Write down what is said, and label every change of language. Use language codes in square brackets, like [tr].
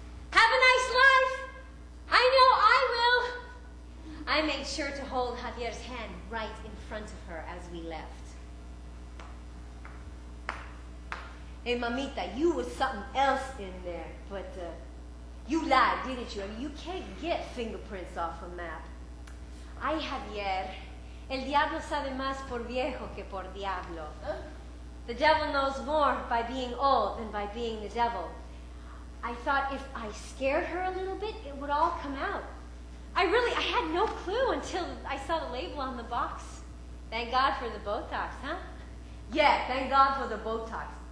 [en] Have a nice life. I know I will. I made sure to hold Javier's hand right in front of her as we left. Hey, mamita, you was something else in there, but you lied, didn't you? I mean, you can't get fingerprints off a map. [es] Ay, Javier, el diablo sabe más por viejo que por diablo. [en] The devil knows more by being old than by being the devil. I thought if I scared her a little bit, it would all come out. I had no clue until I saw the label on the box. Thank God for the Botox, huh? Yeah, thank God for the Botox.